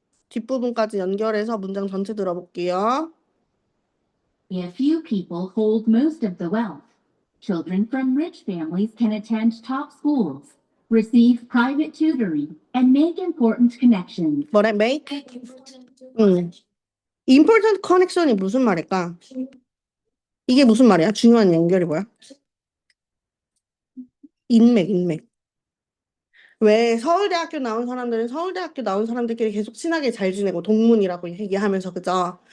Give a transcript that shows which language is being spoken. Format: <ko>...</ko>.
<ko>뒷부분까지 연결해서 문장 전체 들어볼게요.</ko> <en>A few people hold most of the wealth. Children from rich families can attend top schools, receive private tutoring, and make important connections.</en> <ko>뭐래? make</ko> <en>Important. important connection</en> <ko>이 무슨 말일까? 이게 무슨 말이야? 중요한 연결이 뭐야? 인맥. 왜 서울대학교 나온 사람들은 서울대학교 나온 사람들끼리 계속 친하게 잘 지내고 동문이라고 얘기하면서 그죠?</ko>